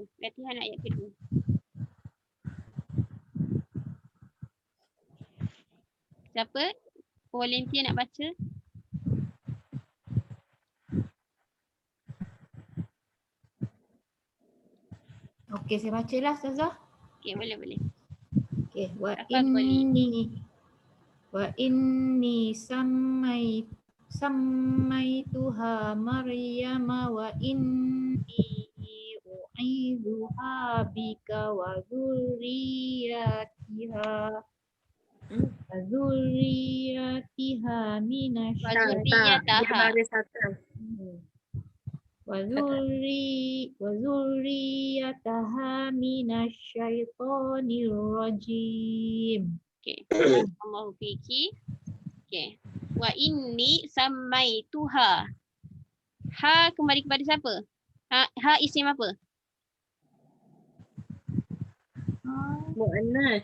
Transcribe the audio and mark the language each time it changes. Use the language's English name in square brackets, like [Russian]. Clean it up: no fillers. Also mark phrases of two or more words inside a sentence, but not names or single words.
[Malay] Latihan ayat kedua. Siapa? Volunteer nak baca? Okay, saya bacalah Ustazah. Okey, boleh. [Arabic] Okay, wa Tafadhali. إني سميتها مريم وإني أعيذها بك وذريتها Dzurriyyataha. وذريتها من الشيطان الرجيم. Okey. الله فيك. Okey. وإني سميتها. [Malay] Ha kembali kepada siapa? Ha isim apa? Mu'annas.